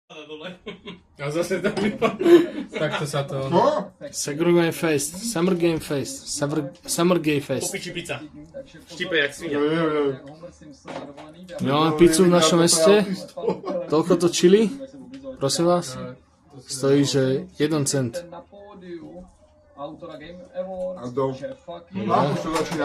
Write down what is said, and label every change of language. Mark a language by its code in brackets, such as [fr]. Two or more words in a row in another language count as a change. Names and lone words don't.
[sk] A zase tam takto sa to... Summer Game Fest, Summer Game Fest, Summer Game Fest. Popiči pizza. Štípe jak svinia. My máme pizzu v našom meste, toľko to chili, prosím vás, stojí, že 1 cent. A do... Už to začína?